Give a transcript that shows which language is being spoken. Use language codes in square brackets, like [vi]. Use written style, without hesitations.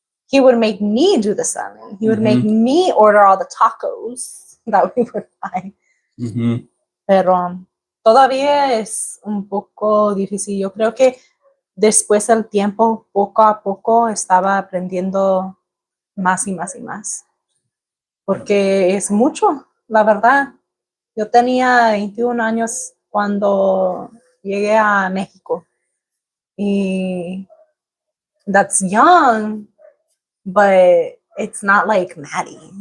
[en] He would make me do the selling. He would make me order all the tacos that we would buy. [es] Pero todavía es un poco difícil. Yo creo que después del tiempo, poco a poco, estaba aprendiendo más y más y más. Porque es mucho, la verdad. Yo tenía 21 años cuando llegué a México. [en] Y that's young, but it's not like Maddie.